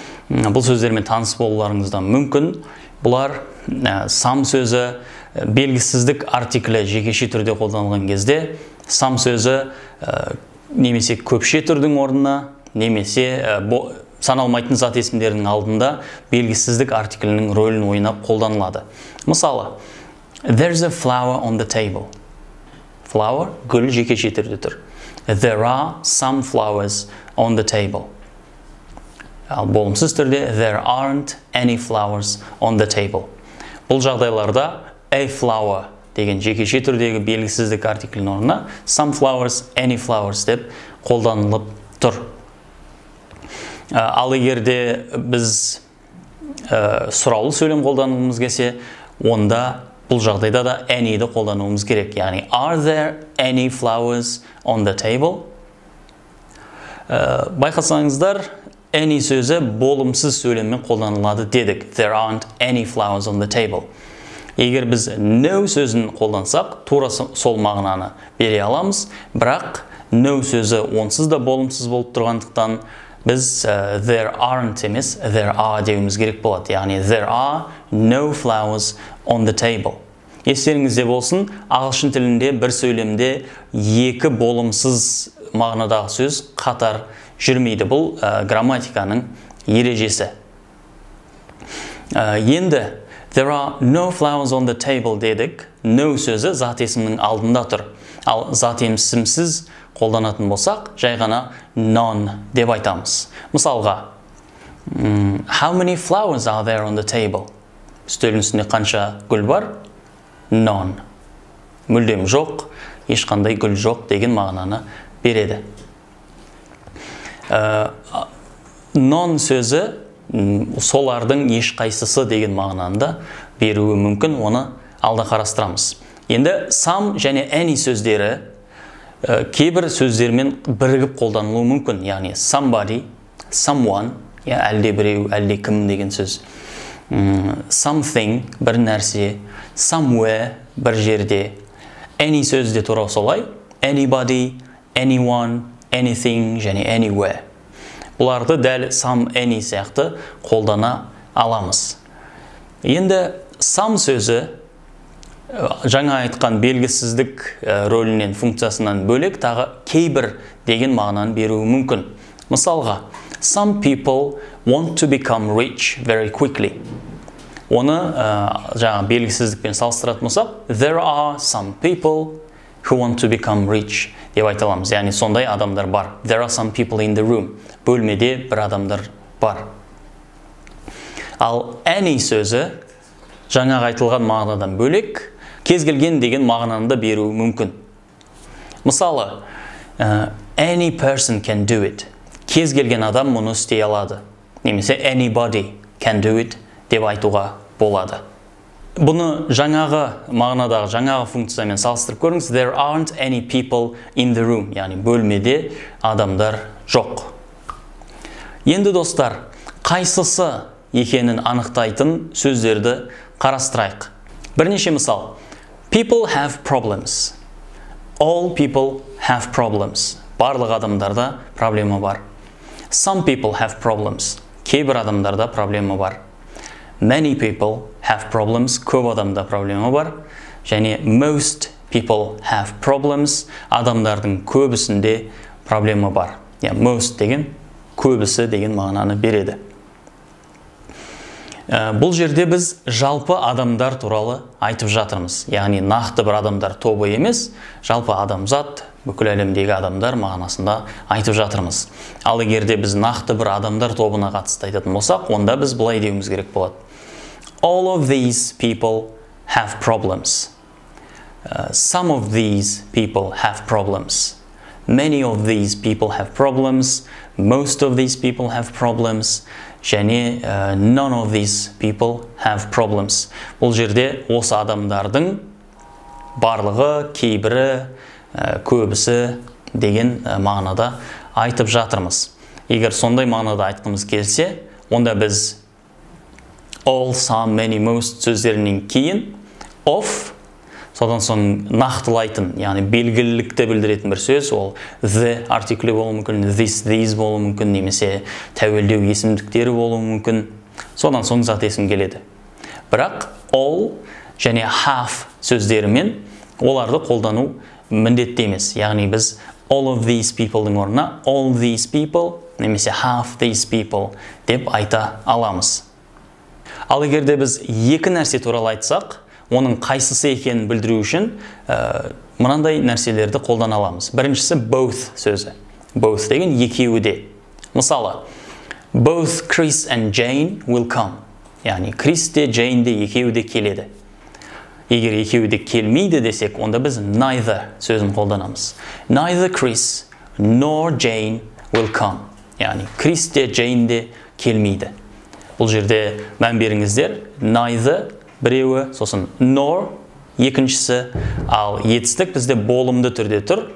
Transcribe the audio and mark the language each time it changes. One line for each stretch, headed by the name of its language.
Kazakh: Бұл сөздермен таныс болуларыңыздан мүмкін. Бұлар some сөзі белгісіздік артиклі жекеше түрде қолданылған кезде, some сөзі немесе көпше түрдің орнына, немесе саналмайтын зат есімдерінің алдында белгісіздік артиклінің рөлін ойнап қолданылады. Мысалы,
English: there's a flower on the table.
Kazakh: Flower гүл жекеше түрде тұр.
English: There are some flowers on the table.
Kazakh: Ал болымсыз түрде
English: there aren't any flowers on the table.
Kazakh: Бұл жағдайларда a flower деген жекеше түрдегі белгісіздік артиклінің орнына some flowers, any flowers деп қолданылып тұр. Ал егерде біз сұраулы сөйлем қолдануымыз келсе, онда бұл жағдайда да any'ді қолдануымыз керек. Яғни,
English: are there any flowers on the table?
Kazakh: Байқасаңыздар, any сөзі болымсыз сөйлеммен қолданылады дедік.
English: There aren't any flowers on the table.
Kazakh: Егер біз no сөзін қолдансақ, тура сол мағынаны бере аламыз, бірақ no сөзі онсыз да болымсыз болып тұрғандықтан біз there aren't емес, there are деуіміз керек болады. Яғни,
English: there are no flowers on the table.
Kazakh: Естеріңізде болсын, ағылшын тілінде бір сөйлемде екі болымсыз мағынадағы сөз қатар жүрмейді. Бұл грамматиканың ережесі. Енді,
English: there are no flowers on the table
Kazakh: дедік. No сөзі зат есімнің алдында тұр. Ал зат есімсіз қолданатын болсақ, жай ғана none деп айтамыз. Мысалға,
English: how many flowers are there on the table?
Kazakh: Үстелдің үстінде қанша гүл бар?
English: None.
Kazakh: Мүлдем жоқ, ешқандай гүл жоқ деген мағынаны береді. None сөзі солардың ешқайсысы деген мағынаны да беруі мүмкін, оны алда қарастырамыз. Енді some және any сөздері кейбір сөздермен бірігіп қолданылуы мүмкін. Яғни somebody, someone, әлде біреу, әлде кім деген сөз. Something, бір нәрсе, somewhere, бір жерде. Any сөзде тура солай.
English: Anybody, anyone, anything
Kazakh: және
English: anywhere.
Kazakh: Бұларды дәл some, any сияқты қолдана аламыз. Енді some сөзі жаңа айтқан белгісіздік рөлінен, функциясынан бөлек тағы кейбір деген мағынаны беруі мүмкін. Мысалға,
English: some people want to become rich very quickly.
Kazakh: Оны жаңа белгісіздікпен салыстыратын болсақ,
English: there are some people who want to become rich
Kazakh: деп айта аламыз. Яғни сондай адамдар бар.
English: There are some people in the room.
Kazakh: Бөлмеде бір адамдар бар. Ал any сөзі жаңа айтылған мағынадан бөлек кез келген деген мағынаны да беруі мүмкін. Мысалы,
English: any person can do it.
Kazakh: Кез келген адам мұны істей алады. Немесе
English: anybody can do it
Kazakh: деп айтуға болады. Бұны жаңағы мағынадағы жаңағы функциямен салыстырып көріңіз.
English: There aren't any people in the room.
Kazakh: Яғни бөлмеде адамдар жоқ. Енді достар, қайсысы екенін анықтайтын сөздерді қарастырайық. Бірнеше мысал.
English: People have problems. All people have problems.
Kazakh: Барлық адамдарда проблема бар.
English: Some people have problems.
Kazakh: Кейбір адамдарда проблема бар.
English: Many people have problems.
Kazakh: Көп адамда проблема бар. Және
English: most people have problems.
Kazakh: Адамдардың көбісінде проблема бар. Most деген көбісі деген мағынаны береді. Бұл жерде біз жалпы адамдар туралы айтып жатырмыз. Яғни нақты бір адамдар тобы емес, жалпы адамзат, бүкіл әлемдегі адамдар мағынасында айтып жатырмыз. Ал егерде біз нақты бір адамдар тобына қатысты айтатын болсақ, онда біз былай деуіміз керек болады.
English: All of these people have problems. Some of these people have problems. Many of these people have problems. Most of these people have problems.
Kazakh: Және
English: none of these people have problems.
Kazakh: Бұл жерде осы адамдардың барлығы, кейбірі, көбісі деген мағынада айтып жатырмыз. Егер сондай мағынада айтқымыз келсе, онда біз all, some, many, most сөздерінен кейін of, содан соң нақтылайтын, яғни белгілілікті білдіретін бір сөз, ол the артиклі болуы мүмкін, this, these болуы мүмкін, немесе тәуелдеу есімдіктері болуы мүмкін. Содан соң зат есім келеді. Бірақ all және have сөздерімен оларды қолдану міндетті емес. Яғни біз all of these people'дың орнына
English: all these people
Kazakh: немесе
English: half these people
Kazakh: деп айта аламыз. Ал егерде біз екі нәрсе туралы айтсақ, оның қайсысы екенін білдіру үшін мынандай нәрселерді қолдана аламыз. Біріншісі both сөзі. Both деген екеуі де. Мысалы,
English: both Chris and Jane will come.
Kazakh: Яғни Крис те, Jane де екеуі де келеді. Егер екеуі де келмейді десек, онда біз neither сөзін қолданамыз.
English: Neither Chris nor Jane will come.
Kazakh: Яғни Крис те, Jane де келмейді. Бұл жерде мән беріңіздер, neither біреуі, сосын nor екіншісі, ал етістік бізде болымды түрде тұр.